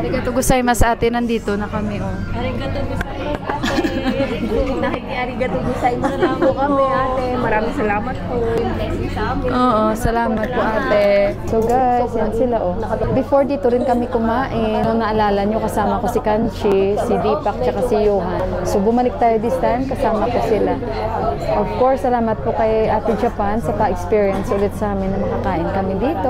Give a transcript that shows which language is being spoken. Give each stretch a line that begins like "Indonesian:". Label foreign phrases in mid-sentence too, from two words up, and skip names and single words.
Japanese: ありがとう ございます
Filipino: ate, nandito na kami oh.
Japanese: ありがとう ございます ate. ありがとう ございます
Filipino: na po kami ate. Maraming salamat po. Blessing sa amin. Oo, salamat po ate.
English: So guys,
Filipino: yan sila oh. Before dito rin kami kumain. Nung naalala nyo, kasama ko si Kanchi, si Deepak, tsaka si Johan. So bumalik tayo
English: this time,
Filipino: kasama ko sila.
English: Of course,
Filipino: salamat po kay Ate Japan sa pa-experience ulit sa amin na makakain kami dito.